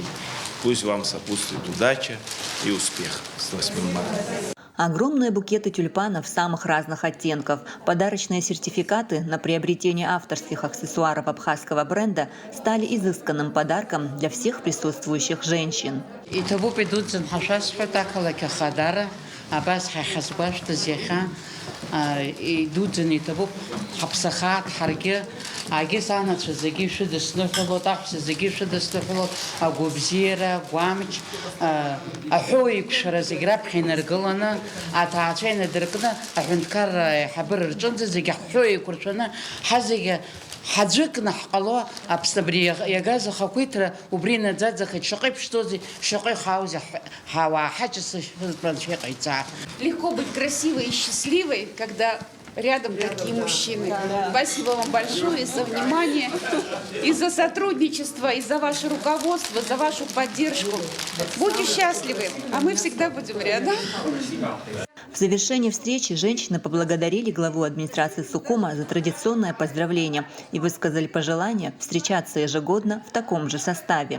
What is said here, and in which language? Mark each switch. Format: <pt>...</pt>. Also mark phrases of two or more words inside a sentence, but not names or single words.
<ru>Пусть вам сопутствует удача и успех с 8 марта. Огромные букеты тюльпанов самых разных оттенков, подарочные сертификаты на приобретение авторских аксессуаров абхазского бренда стали изысканным подарком для всех присутствующих женщин.</ru> <ab>агесанацәа зегьы шәыдысныҳәалоит, аҳәса зегьы шәыдысныҳәалоит, агәыбзиара, агәамч, аҳәоу еиқәшара зегьы раԥхьа инаргыланы, аҭаацәа инадыркны, аҳәынҭқарра аиҳабыра рҿынӡа зегьы аҳәоу еиқәыршәаны, ҳазегьы ҳаӡәыкны ҳҟало Аԥсны абри иагаз ахақәиҭра убри наӡаӡахеит, шаҟа иԥшӡоузеи, шаҟа ихааузи ҳауаа ҳаҷасы шәыҟанцәа иҟаиҵаа.</ab> <ru>Легко быть красивой и счастливой, когда рядом такие мужчины. Спасибо вам большое за внимание, и за сотрудничество, и за ваше руководство, за вашу поддержку. Будьте счастливы, а мы всегда будем рядом. В завершении встречи женщины поблагодарили главу администрации Сухума за традиционное поздравление и высказали пожелание встречаться ежегодно в таком же составе.</ru>